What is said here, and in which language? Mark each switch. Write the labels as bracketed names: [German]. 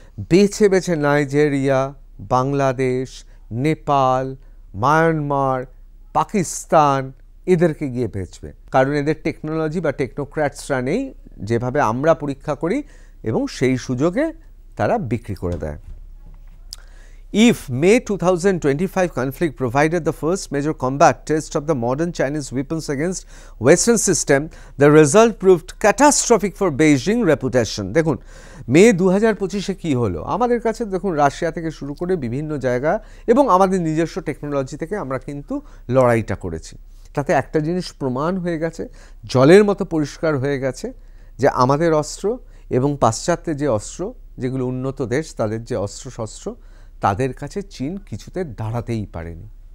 [Bangla] বেছে বেছে Nigeria, Bangladesh, Nepal, Myanmar, Pakistan এদেরকে গিয়ে বেচবে, কারণ এদের টেকনোলজি বা টেকনোক্র্যাটসরা নেই যেভাবে আমরা পরীক্ষা করি, এবং সেই সুযোগে তারা বিক্রি করে দেয়। [English] If May 2025 conflict provided the first major combat test of the modern Chinese weapons against Western system, the result proved catastrophic for Beijing reputation. [Bangla] দেখুন, মে 2025-এ কী হলো আমাদের কাছে, দেখুন রাশিয়া থেকে শুরু করে বিভিন্ন জায়গা এবং আমাদের নিজস্ব টেকনোলজি থেকে আমরা কিন্তু লড়াইটা করেছি। তাতে একটা জিনিস প্রমাণ হয়ে গেছে, জলের মতো পরিষ্কার হয়ে গেছে যে আমাদের অস্ত্র এবং পাশ্চাত্যের যে অস্ত্র, যেগুলো উন্নত দেশ তাদের যে অস্ত্রশস্ত্র, তাদের কাছে চীন কিছুতে দাঁড়াতেই পারেনি।